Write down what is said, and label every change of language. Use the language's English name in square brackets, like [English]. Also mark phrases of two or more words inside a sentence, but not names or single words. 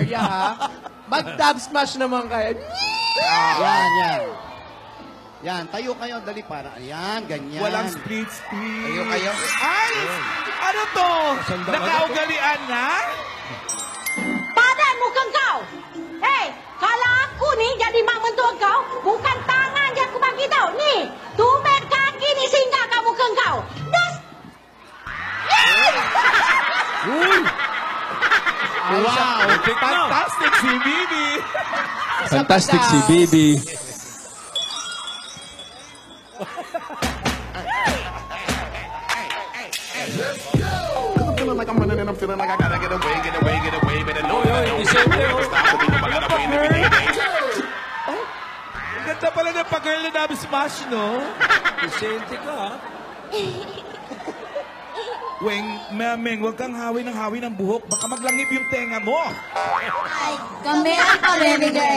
[Filipino] area, ha? Mag-dub smash naman kayo. Yan. Yan, tayo kayo, dali para. Yan, ganyan. Walang split. Kayo. Ay! Ano to? Nakaugalian na? [Malay] Padan mukhang kau. Hey, kalau aku ni jadi mak mentua kau, bukan tangan yang aku bagi tau. Ni, tumit kaki ni singgah kat muka kau. [Filipino] Das. Wow! Fantastic si Bibi. Fantastic si Bibi. [English] Like I'm running and I'm feeling like I gotta get away, but I know [Filipino] Ganda pala ng pag-girl na dami smash, no? Presente ka, ha? Weng, Mameng, huwag kang hawi ng buhok. Baka maglangib yung tenga mo. Ay, kami ang pabebe girl.